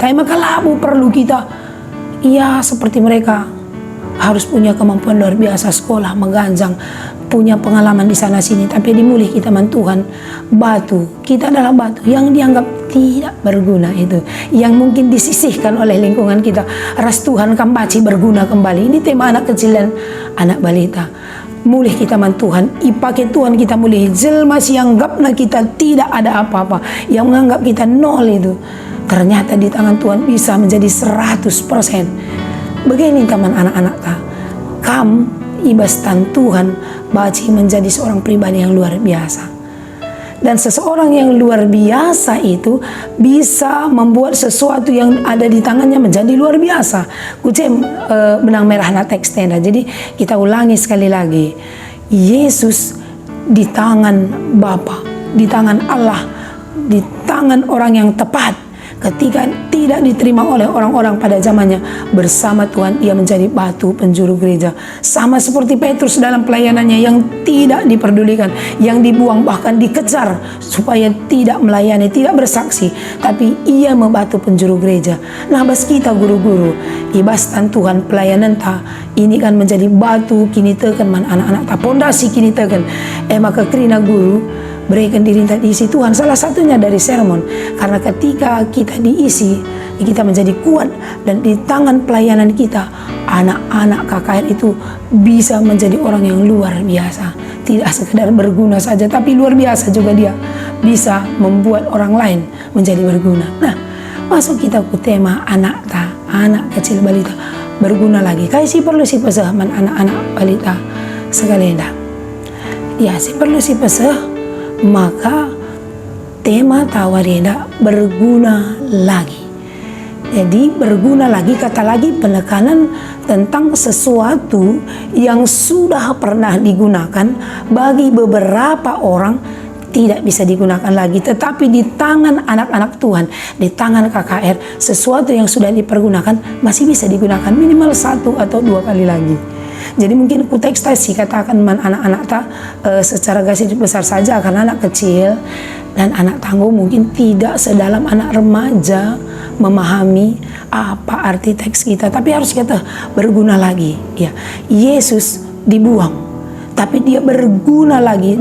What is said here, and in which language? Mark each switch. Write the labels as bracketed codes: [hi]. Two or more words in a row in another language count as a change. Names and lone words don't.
[id] Tapi maka [btx] labu perlu kita, [id] ya seperti mereka, harus punya kemampuan luar biasa, sekolah, mengganjang, punya pengalaman di sana sini. Tapi [btx] dimulih kita man [id] Tuhan, batu, kita adalah batu yang dianggap tidak berguna itu, yang mungkin disisihkan oleh lingkungan kita. [btx] Ras Tuhan kambaci [id] berguna kembali. Ini tema anak kecil dan anak balita. [btx] Mulih kita man Tuhan, ipake Tuhan kita mulih. [id] Jelma yang anggapna kita tidak ada apa-apa, yang menganggap kita nol itu, ternyata di tangan Tuhan bisa menjadi 100%. Begini teman anak-anak ta, [btx] kam ibastan Tuhan baci [id] menjadi seorang pribadi yang luar biasa. Dan seseorang yang luar biasa itu bisa membuat sesuatu yang ada di tangannya menjadi luar biasa. Kucing benang merah na tekstnya. Jadi kita ulangi sekali lagi. Yesus di tangan Bapa, di tangan Allah, di tangan orang yang tepat. Ketika tidak diterima oleh orang-orang pada zamannya, bersama Tuhan ia menjadi batu penjuru gereja. Sama seperti Petrus dalam pelayanannya yang tidak diperdulikan, yang dibuang, bahkan dikejar supaya tidak melayani, tidak bersaksi, tapi ia membatu penjuru gereja. Nah, [btx] bas kita guru-guru, ibastan Tuhan pelayanan ta, [id] ini kan menjadi batu [btx] kini teken man anak-anak ta, [id] pondasi [btx] kini teken. Maka kerina [id] guru berikan diri diisi Tuhan, salah satunya dari sermon. Karena ketika kita diisi, kita menjadi kuat, dan di tangan pelayanan kita, anak-anak KKR itu bisa menjadi orang yang luar biasa. Tidak sekedar berguna saja, tapi luar biasa juga dia bisa membuat orang lain menjadi berguna. Nah, masuk kita ke tema anak kecil balita berguna lagi. [btx] Kayak si perlu si pesah man anak-anak balita sekali dah. Ya, si perlu si pesah. Maka tema tawarida berguna lagi. [id] Jadi berguna lagi, kata lagi penekanan tentang sesuatu yang sudah pernah digunakan bagi beberapa orang tidak bisa digunakan lagi, tetapi di tangan anak-anak Tuhan, di tangan KKR, sesuatu yang sudah dipergunakan masih bisa digunakan minimal 1 atau 2 kali lagi. Jadi mungkin [btx] kutekstasi katakan man anak-anak ta [id] secara garis besar saja, karena anak kecil dan anak tangguh mungkin tidak sedalam anak remaja memahami apa arti teks kita, tapi harus kita berguna lagi. Ya, Yesus dibuang, tapi dia berguna lagi.